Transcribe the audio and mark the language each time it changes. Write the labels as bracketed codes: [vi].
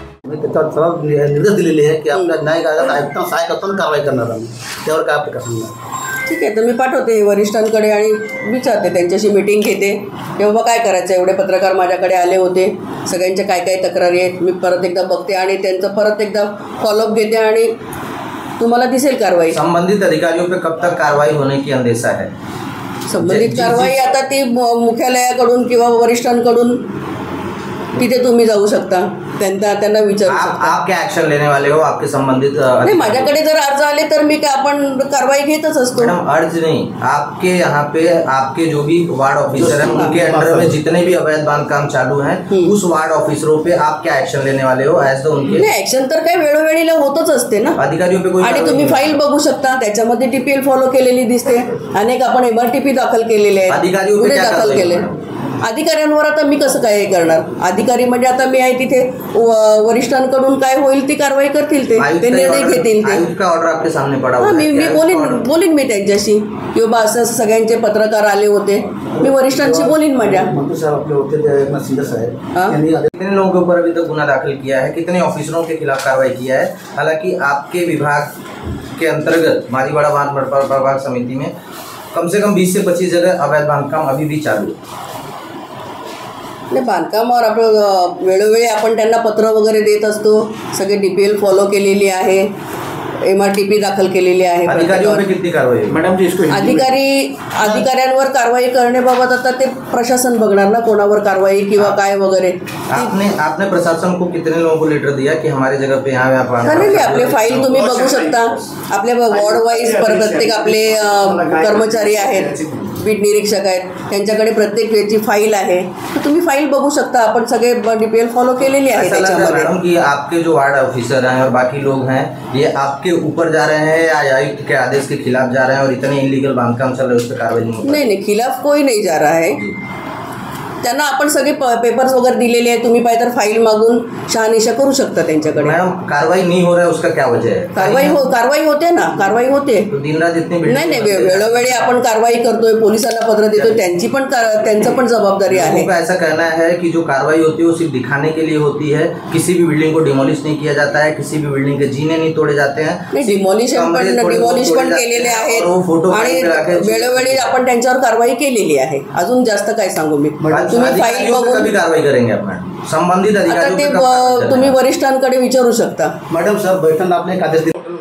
[mr] त्याच्यावर सरळ निर्देश दिलेले आहे की आपल्या न्यायिक आयुक्त सहाय्यक करताना कारवाई करणार आम्ही. त्यावर काय आपलं सांगणार? ठीक आहे, तर मी पाठवते वरिष्ठांकडे आणि विचारते, त्यांच्याशी मीटिंग घेते. तेव्हा काय करायचं, एवढे पत्रकार माझ्याकडे आले होते, सगळ्यांच्या काय काय तक्रारी आहेत मी परत एकदा बघते आणि त्यांचं परत एकदा फॉलोअप घेते आणि तुम्हाला दिसेल कारवाई. [hi] संबंधित अधिकारियों पे कब तक कार्रवाई होने की अंदेशा है? [mr] संबंधित कारवाई आता ती मुख्यालयाकडून किंवा वरिष्ठांकडून तिथे तुम्ही जाऊ शकता, त्यांना विचारू शकता. [hi] आप क्या एक्शन लेने वाले हो आपके संबंधित? [mr] नाही, माझ्याकडे जर अर्ज आले तर मी आपण कारवाई घेतच असतो. [hi] मैडम अर्ज नहीं, आपके यहाँ पे आपके जो भी वार्ड ऑफिसर हैं उनके अंडर में जितने भी अवैध बांधकाम चालू हैं उस वार्ड ऑफिसरों पे आप क्या एक्शन लेने वाले हो एज द उनके? [mr] नाही, ऍक्शन तर काय वेळोवेळीला होतच असते ना [hi] अधिकारियों पे कोई. [mr] आणि तुम्ही फाईल बघू शकता, त्याच्यामध्ये TPL फॉलो केलेली दिसते. अनेक आपण MRTP दाखल केलेले आहेत, [hi] अधिकारियों पे क्या [mr] दाखल केले. अधिकाऱ्यांवर आता मी कसं काय हे करणार? अधिकारी म्हणजे आता मी आहे तिथे, वरिष्ठांकडून काय होईल ती कारवाई करतील, ते निर्णय घेतील. [hi] आयुक्त का ऑर्डर आपके सामने पड़ा हुआ है. [mr] मी बोलीन मी त्यांच्याशी की बाबा असं सगळ्यांचे पत्रकार आले होते, मी वरिष्ठांशी बोलीन माझ्या. मंत्री साहब आपले होते एकनाथ शिंदे साहेब, [hi] कितने लोगों के ऊपर अभी तक गुना दाखिल किया है, कितने ऑफिसरों के खिलाफ कार्रवाई किया है? हालांकि आपके विभाग के अंतर्गत माजीवाड़ा बांध प्रभाग समिति में कम से कम 20 से 25 जगह अवैध बांधकाम अभी भी चालू है. [mr] बांधकामावर आपलं वेळोवेळी आपण त्यांना पत्र वगैरे देत असतो. सगळे DPL फॉलो केलेली आहे, MRTP दाखल केलेली आहे. [hi] अधिकारियों पे कितनी कार्रवाई है मैडम जी? इसको [mr] अधिकाऱ्यांवर कारवाई करण्याबाबत आता ते प्रशासन बघणार ना, कोणावर कारवाई किंवा काय वगैरे. [hi] आपने प्रशासन को कितने लोगों को लेटर दिया कि हमारी जगह पे यहाँ [mr] नाही, आपले फाईल तुम्ही बघू शकता. आपल्या वॉर्ड वाईज प्रत्येक आपले कर्मचारी आहेत, बीट निरीक्षक आहेत, त्यांच्याकडे प्रत्येक वेळची फाईल आहे, तर तुम्ही फाईल बघू शकता. आपण सगळे DPL फॉलो केलेली आहे त्याच्यामध्ये. [hi] मैडम कि आपके जो वार्ड ऑफिसर हैं और बाकी लोग हैं ये आपके ऊपर जा रहे हैं या आयुक्त के आदेश के खिलाफ जा रहे हैं और इतने इलीगल बांधकाम चल रहे हैं उस पर कार्रवाई नहीं, खिलाफ कोई नहीं जा रहा है. [mr] त्यांना आपण सगळे पेपर्स वगैरे दिलेले आहेत, तुम्ही पाहिजे तर फाईल मागून शहानिशा करू शकता त्यांच्याकडे. [hi] मॅडम कारवाई नहीं हो रहा है उसका क्या वजह है? [mr] कारवाई होते ना, कारवाई होते. [hi] तो दिन रात इतनी [mr] नाही, वेळोवेळी आपण कारवाई करतोय, पोलिसांना पत्र देतोय, त्यांचं पण जबाबदारी आहे. [hi] ऐसा कहना है कि जो कार्रवाई होती है वो सिर्फ दिखाने के लिए होती है, किसी भी बिल्डिंग को डिमोलिश नहीं किया जाता है, किसी भी बिल्डिंग के जीने नहीं तोड़े जाते हैं. [mr] डिमोलिश पण केलेले आहेत आणि वेळोवेळी आपण त्यांच्यावर कारवाई केलेली आहे. अजून जास्त काय सांगू मी? तुम्ही फाईल बघून [hi] कारवाई करेंगे [mr] आपण [hi] संबंधित अधिकारी. [mr] ते तुम्ही वरिष्ठांकडे विचारू शकता. मॅडम सर बैठक आपले एक आदेश दिले.